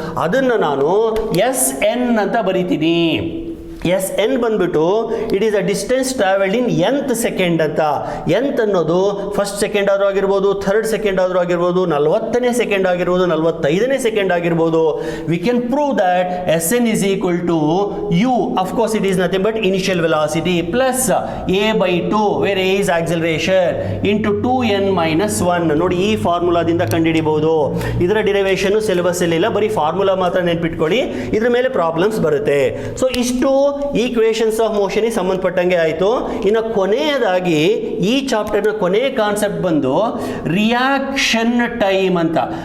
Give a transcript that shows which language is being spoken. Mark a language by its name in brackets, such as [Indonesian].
[Kannada] ಅದನ್ನು ನಾನು SN ಅಂತ ಬರೀತೀನಿ. [English] SN [Kannada] ಬಂದ್ಬಿಟ್ಟು [English] It is a distance travelled in nth second ಅಂತ. [Kannada] nth ಅನ್ನೋದು ಫಸ್ಟ್ ಸೆಕೆಂಡ್ ಆದರೂ ಆಗಿರ್ಬೋದು, ಥರ್ಡ್ ಸೆಕೆಂಡ್ ಆದರೂ ಆಗಿರ್ಬೋದು, 40ನೇ ಸೆಕೆಂಡ್ ಆಗಿರ್ಬೋದು, 45ನೇ ಸೆಕೆಂಡ್ ಆಗಿರ್ಬೋದು. [English] We can prove that SN is equal to U. Of course it is nothing but initial velocity plus A/2 where A is acceleration into 2n minus 1. [Kannada] ನೋಡಿ, ಈ ಫಾರ್ಮುಲಾದಿಂದ ಕಂಡುಹಿಡಿಬಹುದು. ಇದರ derivation syllabus ಅಲ್ಲಿ ಇಲ್ಲ, ಬರೀ ಫಾರ್ಮುಲಾ ಮಾತ್ರ ನೆನ್ಪಿಟ್ಕೊಳ್ಳಿ, ಇದ್ರ ಮೇಲೆ ಪ್ರಾಬ್ಲಮ್ಸ್ ಬರುತ್ತೆ. ಸೊ ಇಷ್ಟು ಈಕ್ವೇಷನ್ಸ್ ಆಫ್ ಮೋಷನ್ ಸಂಬಂಧಪಟ್ಟಂಗೆ ಆಯಿತು. ಇನ್ನು ಕೊನೆಯದಾಗಿ ಈ ಚಾಪ್ಟರ್ನ ಕೊನೆಯ ಕಾನ್ಸೆಪ್ಟ್ ಬಂದು ರಿಯಾಕ್ಷನ್ ಟೈಮ್ ಅಂತ.